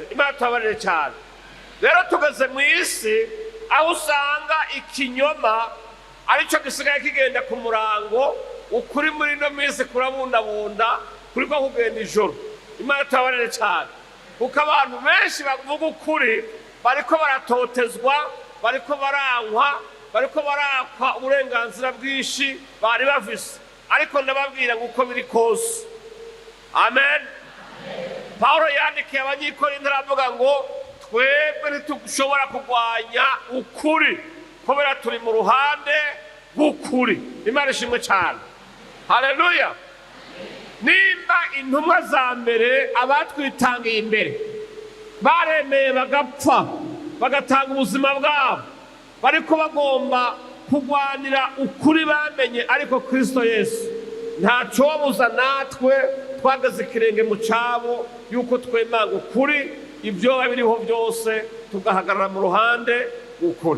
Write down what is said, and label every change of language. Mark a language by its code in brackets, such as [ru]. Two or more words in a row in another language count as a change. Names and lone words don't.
[rn] Imana tubabarire cyane. Rero tugeze mu isi aho usanga ikinyoma aricyo gisigaye kigenda ku murango, ukuri muri ino minsi kurabundabunda, kuri ko kugenda ijoro. Imana tubabarire cyane, kuko abantu benshi bavuga ukuri bariko baratotezwa, bariko barankwa, bariko barakwa uburenganzira bwinshi bari bafise. Ariko ndababwira ngo uko biri kose, amen. Paulo yandikiye Abanyakorinto aravuga ngo twebwe ntitushobora kurwanya ukuri kubera turi mu ruhande rw'ukuri. Imana ishimwe cyane, haleluya. Nimba intumwa za mbere abatwitangiye imbere baremeye bagapfa bagatanga ubuzima bwabo, bariko bagomba kurwanira ukuri bamenye, ariko Kristo Yesu ntacobuza natwe twageze ikirenge mu cabo yuko twemanga ukuri, ibyo biriho byose tugahagarara mu ruhande rw'ukuri.